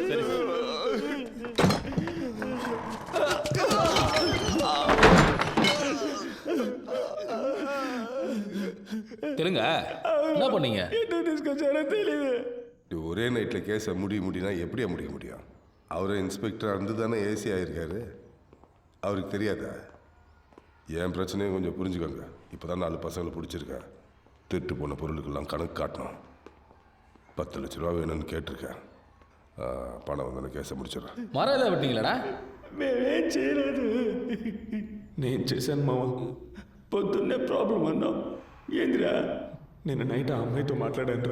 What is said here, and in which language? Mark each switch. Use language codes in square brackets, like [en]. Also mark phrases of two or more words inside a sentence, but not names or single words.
[ta] சரி சார். தெலுங்க என்ன பண்ணீங்க? ఎందుకు తీసుకొచ్చారో తెలియదు. ஒரே நைட்டில் கேஸை முடியும்னா எப்படியா முடிய முடியும்? அவரை இன்ஸ்பெக்டராக இருந்து தானே ஏசி ஆகியிருக்காரு. அவருக்கு தெரியாதா? என் பிரச்சனையும் கொஞ்சம் புரிஞ்சுக்கோங்க. இப்போ தான் 4 பசங்களை பிடிச்சிருக்கேன். திருட்டு போன பொருளுக்கெல்லாம் கணக்கு காட்டணும். 10 லட்ச ரூபா வேணும்னு கேட்டிருக்கேன். பணம் வந்தோடனே கேஸை முடிச்சிடறேன். மரம் ஏதாவது விட்டீங்களாடா? [te] మేమేం చేయలేదు. నేను చేశాను మావా. పొద్దున్నే ప్రాబ్లం అన్నాం. ఏందిరా? నేను నైట్ ఆ అమ్మాయితో మాట్లాడాను.